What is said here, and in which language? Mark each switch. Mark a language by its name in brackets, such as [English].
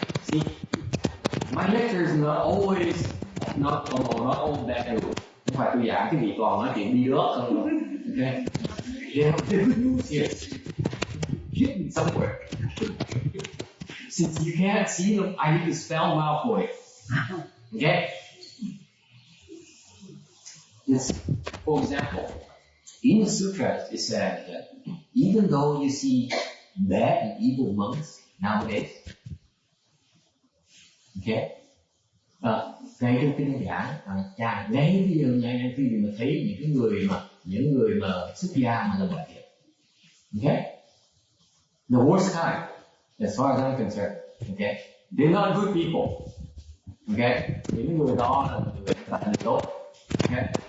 [English] See, my lecture is not always not all that good. [Vietnamese] Không phải tôi giảng cái gì toàn nói chuyện đi rớt không rồi. [English] Okay, the good news is hidden somewhere. Since you can't see them, I need to spell them out for you. Okay. For example, in the sutras it says that even though you see bad and evil monks nowadays, okay, [Vietnamese] ngay trong kinh giảng, ngay bây giờ ngay khi mà thấy những người mà xuất gia mà làm vậy, [English] okay, the worst kind, as far as I'm concerned, okay, they're not good people, okay, [Vietnamese] những người đó là người bạn tốt, [English] okay.